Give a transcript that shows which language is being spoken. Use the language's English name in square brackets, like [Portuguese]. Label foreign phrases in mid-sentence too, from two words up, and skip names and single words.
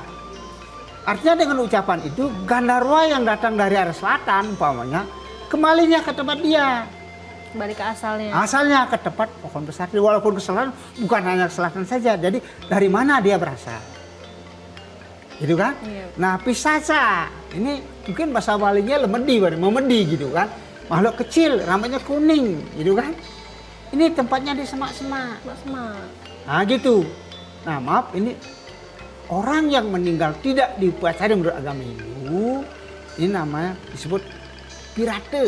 [Indonesian] Artinya dengan ucapan itu Gandarwa yang datang dari arah selatan umpamanya kembalinya ke tempat dia. Kembali ke asalnya. Asalnya ke tempat pohon besar. Walaupun ke selatan bukan hanya ke selatan saja. Jadi dari mana dia berasal? Gitu kan? Iya. Nah, Pisasa ini mungkin bahasa Balinya lemedi, memedi gitu kan. Makhluk kecil, rambutnya kuning, gitu kan. Ini tempatnya di semak-semak. Semak. Nah, gitu. Nah, maaf ini orang yang meninggal tidak diupacari menurut agama Hindu, ini namanya disebut pirate.